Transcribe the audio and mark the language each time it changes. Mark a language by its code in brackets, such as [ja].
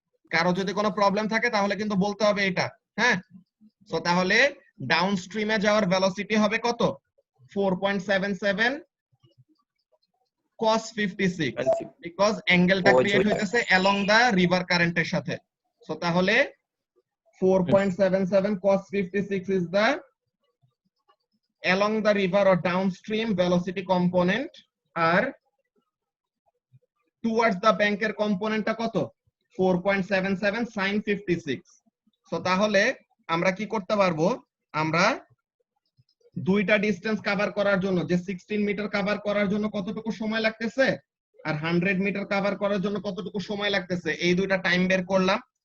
[bn] কারো যদি কোনো প্রবলেম থাকে তাহলে কিন্তু বলতে হবে এটা, হ্যাঁ। সো তাহলে ডাউনস্ট্রিমে যাওয়ার ভেলোসিটি হবে কত? 4.77 cos 56 বিকজ অ্যাঙ্গেলটা ক্রিয়েট হইতেছে অ্যালং দা রিভার কারেন্টের সাথে। সো তাহলে [en] 4.77 cos 56 is the along the river or downstream velocity component, আর towards the bank [bn] এর কম্পোনেন্টটা কত? 4.77 sin 56। সো তাহলে আমরা কি করতে পারবো, আমরা দুইটা ডিসটেন্স কভার করার জন্য যে 16 মিটার কভার করার জন্য কতটুকু সময় লাগতেছে আর 100 মিটার কভার করার জন্য কতটুকু সময় লাগতেছে, এই দুইটা টাইম বের করলাম।